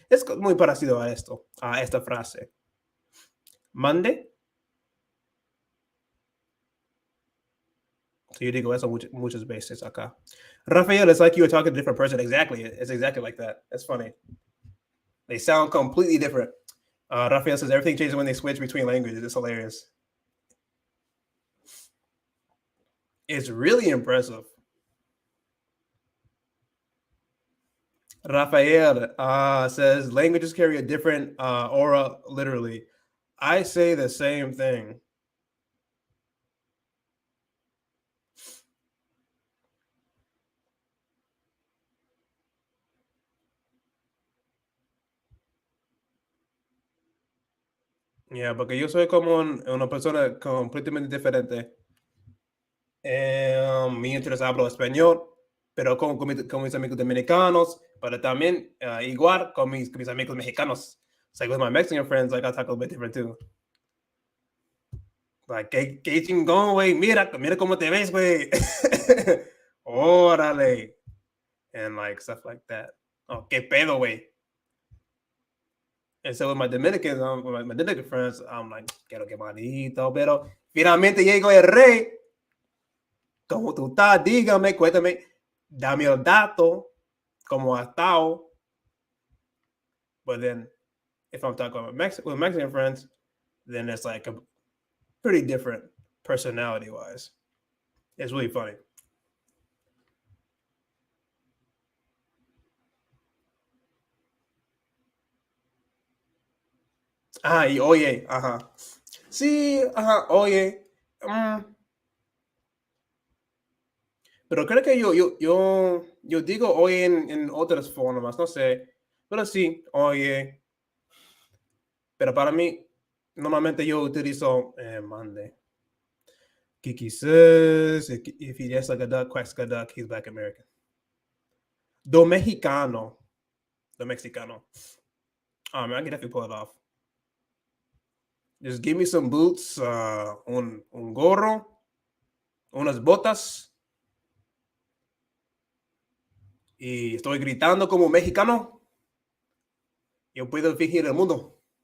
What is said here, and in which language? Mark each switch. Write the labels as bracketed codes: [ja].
[es] Es muy parecido a esto, a esta frase. Mande. So yo digo eso muchas veces acá. [en] Rafael, it's like you were talking to a different person. Exactly. It's exactly like that. That's funny. They sound completely different. Rafael says everything changes when they switch between languages. It's hilarious. It's really impressive. Rafael says languages carry a different aura, literally. I say the same thing. [es] Yeah, porque yo soy como una persona completamente diferente. Mientras hablo español, pero con mis amigos dominicanos, pero también igual con mis amigos mexicanos. [en] It's like with my Mexican friends, like I talk a little bit different too. [es] Like, qué chingón, güey. Mira cómo te ves, güey. [en] Órale. And like stuff like that. [es] Oh, qué pedo, güey. [en] And so with my Dominican friends, I'm like, [es] quiero que manito, pero finalmente llegó el rey. ¿Cómo tú estás? Dígame, cuéntame, dame el dato, cómo has estado. [en] But then, if I'm talking with Mexican friends, then it's like a pretty different personality-wise. It's really funny. [es] Y oye, ajá. Sí, ajá, oye. Pero creo que yo digo oye en otras formas, no sé. Pero sí, oye. Pero para mí, normalmente yo utilizo mande. [en] Kiki says if he acts like a duck, quacks like a duck, he's Black American. Do Mexicano. The Mexicano. I can definitely pull it off. Just give me some boots, [es] un gorro, unas botas, y estoy gritando como mexicano. Yo puedo fingir el mundo.